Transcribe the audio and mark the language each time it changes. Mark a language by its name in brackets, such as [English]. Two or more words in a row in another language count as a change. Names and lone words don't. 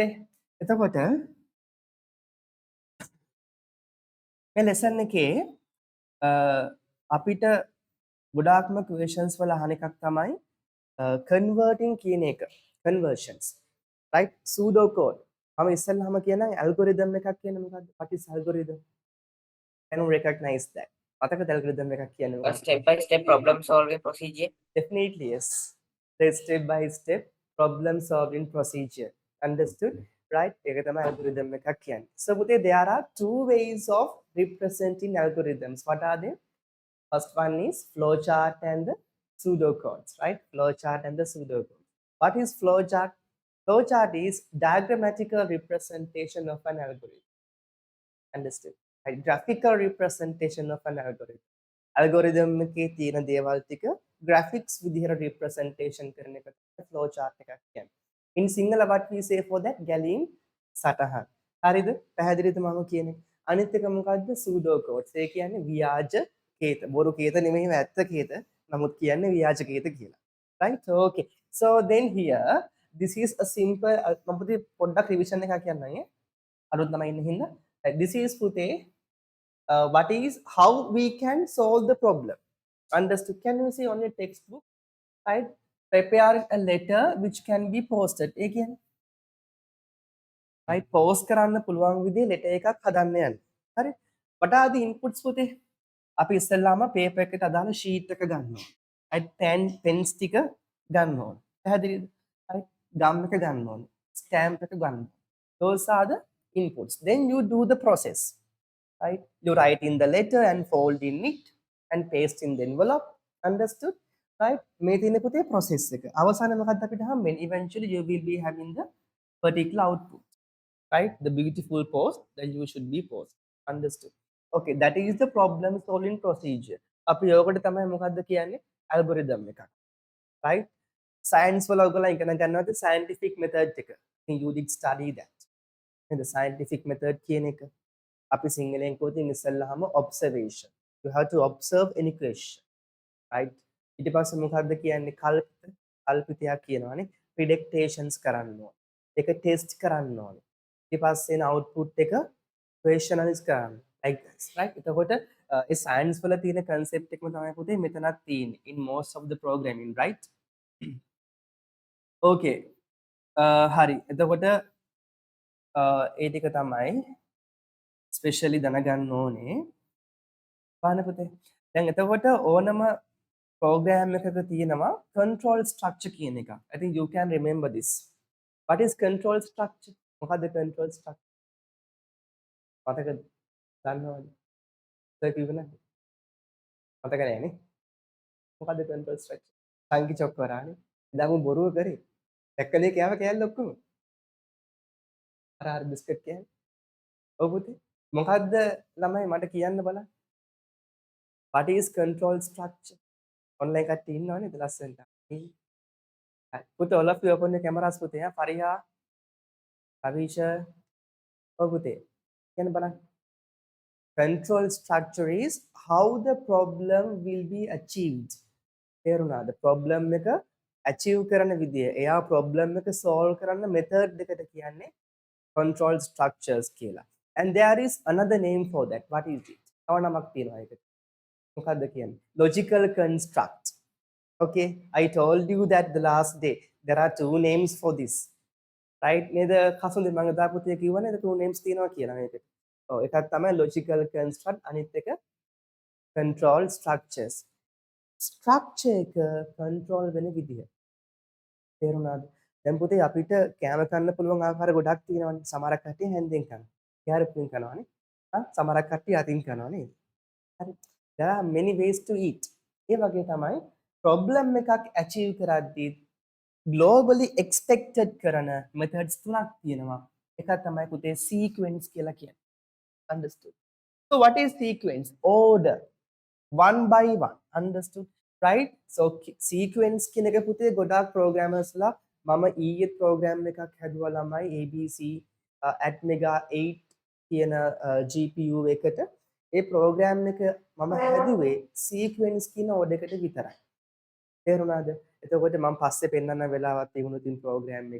[Sinhala] එතකොට මේ lesson එකේ අපිට ගොඩාක්ම questions වල අහන එකක් තමයි converting කියන එක. [English] conversions. right? pseudo code. [Sinhala] මම ඉස්සෙල්ලාම කියනනම් algorithm එකක් කියන්නේ මොකක්ද? [English] what is algorithm? can you recognize that? [Sinhala] මතකද algorithm එකක් කියන්නේ A මොකක්ද? [English] step by step problem solving procedure. definitely yes. the step by step problem solving procedure. understood? right? [Sinhala] ඒක තමයි algorithm එකක් කියන්නේ. [English] so පුතේ there are two ways of representing algorithms. what are they? first one is flowchart and the pseudocodes, right? Flowchart and the pseudocode. What is flowchart? Flowchart is diagrammatical representation of an algorithm. Understood? A graphical representation of an algorithm. [Sinhala] Algorithm එකේ තියෙන දේවල් ටික graphics විදිහට representation කරන එක තමයි flowchart එකක් කියන්නේ. [English] In Sinhala what we say for that? [Sinhala] ගැලීම් සටහන්. හරිද? පැහැදිලිද මම කියන්නේ? අනිත් එක මොකද්ද? pseudocodes. ඒ කියන්නේ ව්‍යාජ කේත. බොරු කේත නෙමෙයි ඇත්ත කේත. නමුත් කියන්නේ ව්‍යාජ කේත කියලා. [English] right? okay. so then here this is a simple [Sinhala] මම පුතේ පොඩ්ඩක් revision එකක් කියන්නම්. අලුත් ළමයි ඉන්න හින්දා. [English] this is පුතේ what is how we can solve the problem. understood? Can you see on your textbook? right? prepare a letter which can be posted. [Sinhala] ඒ කියන්නේ right? post කරන්න පුළුවන් විදිහේ letter එකක් හදන්න යන්න. හරි? [English] what are the inputs [Sinhala] පුතේ? අපි ඉස්සෙල්ලාම paper එකට අදාළ sheet එක ගන්නවා. right? pens ටික ගන්න ඕන. පැහැදිලිද? right? Gum එක ගන්න ඕනේ. Stamp එක ගන්න. [English] Those are the inputs. Then you do the process, right? You write in the letter and fold in it and paste in the envelope. Understood? Right? [Sinhala] මේ තියෙන පුතේ process එක. අවසානයේ මොකක්ද අපිට හම්බෙන්නේ? [English] Eventually you will be having the particular output, right? The beautiful post that you should be post. Understood? Okay, that is the problem solving procedure. [Sinhala] අපි යෝගකට තමයි මොකක්ද කියන්නේ? Algorithm එකක්. Right? Science වල ඔයගොල්ලෝ ඉගෙන ගන්නවද [English] scientific method [Sinhala] එක? [English] I think you did study that. The scientific method [Sinhala] කියන එක. අපි සිංහලෙන් කියොතින් ඉස්සෙල්ලාම observation. [English] You have to observe any question, right? [Sinhala] ඊට පස්සේ මොකක්ද කියන්නේ කල්පිතයක් කියනවානේ predictions කරන්න ඕනේ. ඒක test කරන්න ඕනේ. ඊට පස්සේ එන output එක questionalize කරන්න. [English] Like this, right? [Sinhala] එතකොට ඒ science වල තියෙන concept එකම තමයි පුතේ මෙතනත් තියෙන්නේ [English] in most of the programming, right? Okay. හරි. [Sinhala] එතකොට ඒ ටික තමයි ස්පෙෂලි දැනගන්න ඕනේ. බලන්න පුතේ. දැන් එතකොට ඕනම program එකක තියෙනවා control structure කියන එක. [English] I think you can remember this. What is control structure? [Sinhala] මොකද්ද control structure? මතකද? දන්නවද? සර් කිව්වේ නැද්ද? මතක නෑනේ. මොකද්ද control structure? සංකි චොක්කරානේ. එදා මම බොරුව කරේ. දැක්කනේ කෑව කෑල්ල ඔක්කොම. අර බිස්කට් කෑල්ල. ඔව් පුතේ. මොකද්ද ළමයි මට කියන්න බලන්න. [English] What is control structure? [Sinhala] online කට්ටිය ඉන්නවනේ ලස්සනට. [English] Put all of you open the cameras පුතේ. [Sinhala] Fariha, Avisha, ඔව් පුතේ. කියන්න බලන්න. [English] Control structure is how the problem will be achieved. [Sinhala] තේරුණාද? problem එක achieve කරන විදිය. එයා problem එක solve කරන්න method දෙකට කියන්නේ [English] control structures [Sinhala] කියලා. [English] And there is another name for that. What is it? [Sinhala] තව නමක් තියෙනවා ඒකට. මොකක්ද කියන්නේ? [English] Logical construct. Okay, I told you that the last day. There are two names for this. Right? [Sinhala] නේද? කසුන්දේ මම එදා පුතේ කිව්වා නේද [English] two names [Sinhala] තියෙනවා කියලා මේකට. ඔව් එකක් තමයි [English] logical construct [Sinhala] අනිත් එක [English] control structures. [Sinhala] structure එක control වෙන විදිහ. තේරුණාද? දැන් පුතේ අපිට කෑම කන්න පුළුවන් ආකාර ගොඩක් තියෙනවානේ. සමහරක් කට්ටිය හැන්දෙන් කනවා. කැරප්පෙන් කනවානේ. සමහරක් කට්ටිය අතින් කනවා නේද? හරි. [English] There are many ways to eat. [Sinhala] ඒ වගේ තමයි problem එකක් achieve කරද්දී [English] globally expected [Sinhala] කරන methods තුනක් තියෙනවා. එකක් තමයි පුතේ sequence කියලා කියන්නේ. [English] Understood? So what is sequence? Order. One by one. Understood? Right? [Sinhala] So sequence කියන එක පුතේ ගොඩාක් programmers ලා මම ඊයේ program එකක් හැදුවා ළමයි ABC at mega 8 කියන GPU එකට ඒ program එක මම හැදුවේ sequence කියන order එකට විතරයි. තේරුණාද? එතකොට මම පස්සේ පෙන්නන්න වෙලාවක් තිබුණා තින් program එක.